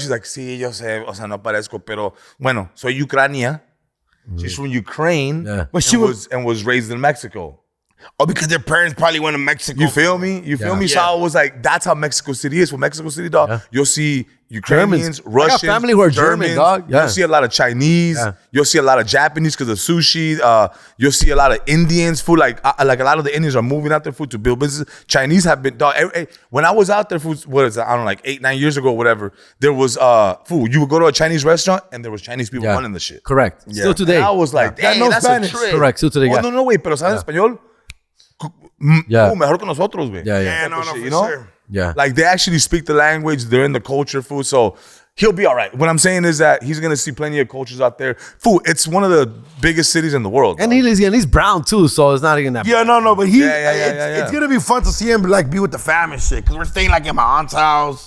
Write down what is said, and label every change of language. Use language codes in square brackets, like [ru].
[en] She's like, [es] sí, yo sé, o sea, no parezco, pero bueno, soy Ucrania. [en] She's from Ukraine, Yeah. But she and was raised in Mexico. Oh, because their parents probably went to Mexico. You feel me? You feel me? So Yeah. I was like, that's how Mexico City is. For Mexico City, dog, Yeah. you'll see Ukrainians, Germans. I got Russians, family who are German, dog. Yeah. You'll see a lot of Chinese. Yeah. You'll see a lot of Japanese because of sushi. You'll see a lot of Indians. Food like a lot of the Indians are moving out there food to build businesses. Chinese have been, dog. When I was out there, food, what is it? I don't know, like 8-9 years ago, whatever. There was food. You would go to a Chinese restaurant and there was Chinese people running the shit. Correct. Yeah. Still today. And I was like, Yeah. dang, No that's Spanish. a trick. Correct. Still today. Oh, Yeah. [es] no, wait, pero sabes español? [en] Yeah. [es] Mejor que nosotros, güey. [en] Yeah. Yeah, no, shit, for you know? sure. Yeah. Like they actually speak the language. They're in the culture, food. So He'll be all right. What I'm saying is that he's gonna see plenty of cultures out there. Fool, it's one of the biggest cities in the world. And he's brown too, so it's not even that. Yeah, no, but Yeah. it's gonna be fun to see him like be with the fam and shit. Cause we're staying like in my aunt's house.